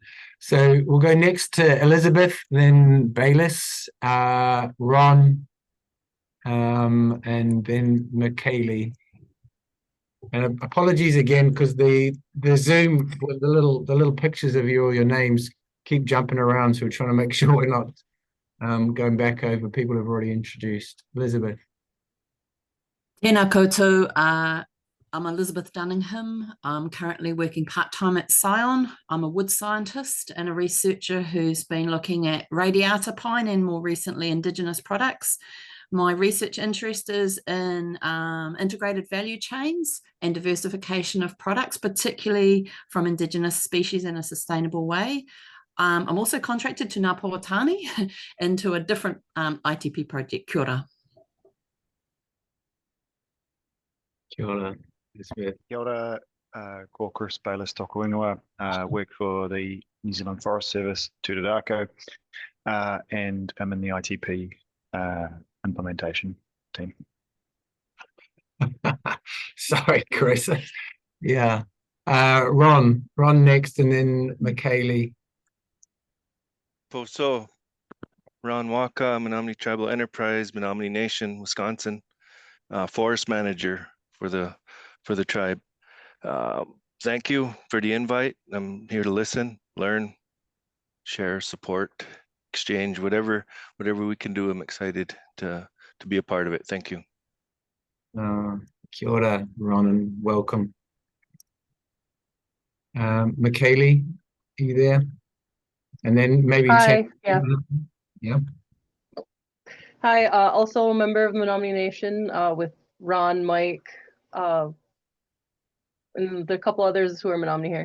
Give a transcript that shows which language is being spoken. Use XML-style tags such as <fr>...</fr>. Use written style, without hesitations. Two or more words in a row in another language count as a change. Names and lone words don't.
<en>So we'll go next to Elizabeth, then Bayless, Ron, and then McKaylee. And apologies again, because the Zoom with the little pictures of you or your names keep jumping around, so we're trying to make sure we're not going back over people who've already introduced. Elizabeth.</en> <mi>Tēnā koutou,</mi> <en>I'm Elizabeth Dunningham. I'm currently working part-time at Scion. I'm a wood scientist and a researcher who's been looking at radiata pine and more recently Indigenous products. My research interest is in integrated value chains and diversification of products, particularly from Indigenous species in a sustainable way. I'm also contracted to Ngā Powatani into a different ITP project.</en> <mi>Kia ora. Kia ora, Elizabeth. Kia ora, ko Chris Bayliss toko ingoa,</mi> <en>work for the New Zealand Forest Service, Aotearoa, and I'm in the ITP implementation team. Sorry, Chris. Yeah. Ron next, and then Michaeli. Poso, Ron Waka, Menominee Tribal Enterprise, Menominee Nation, Wisconsin, forest manager for the tribe. Thank you for the invite. I'm here to listen, learn, share, support, exchange, whatever we can do. I'm excited to be a part of it. Thank you.</en> <mi>Kia ora, Ron,</mi> <en>and welcome. Michaeli, are you there? And then maybe Hi, yeah. Yeah. Hi, also a member of Menominee Nation with Ron, Mike, and the couple others who are Menominee here.</en>